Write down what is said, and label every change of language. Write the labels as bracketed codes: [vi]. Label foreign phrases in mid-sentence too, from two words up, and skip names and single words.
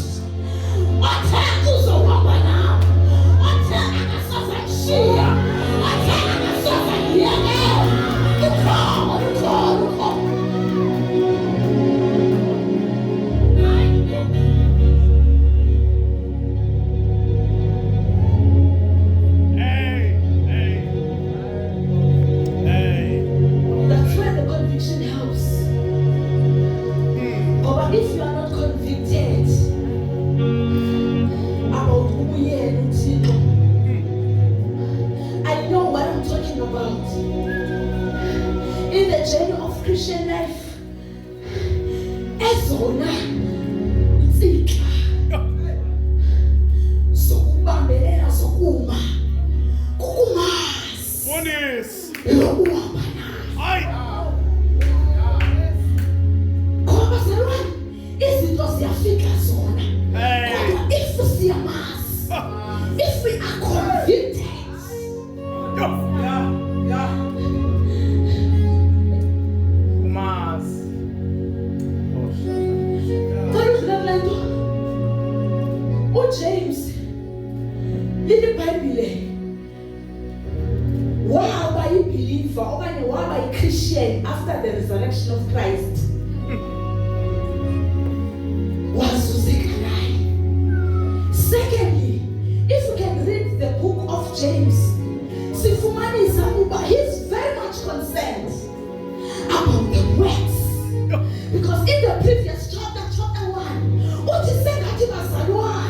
[xh] Othe uzohamba nawe, othe akasoze kushiya, othe akasoze kuyekela. Ukhona. [en] That's where the conviction helps. But if you are not convicted about who you are, I know what I'm talking about. In the journey of Christian life, [xh] ezona intsika zokubambelela zokuma kukumazi lokuhamba naye. Ngoba bazalwane, izinto ziyafika zona, kodwa if siyamazi, [en] if we are convicted, [xh] uJames lithi iBhayibhile waba yi-believer okanye waba yi-Christian [en] after the resurrection of Christ. [xh] Wazuzeka naye. [en] Secondly, if you can read the book of James, [xh] sifumanisa ukuba [en] he's very much concerned about the works. Because in the previous chapter 1, [xh] uthi sengathi bazalwane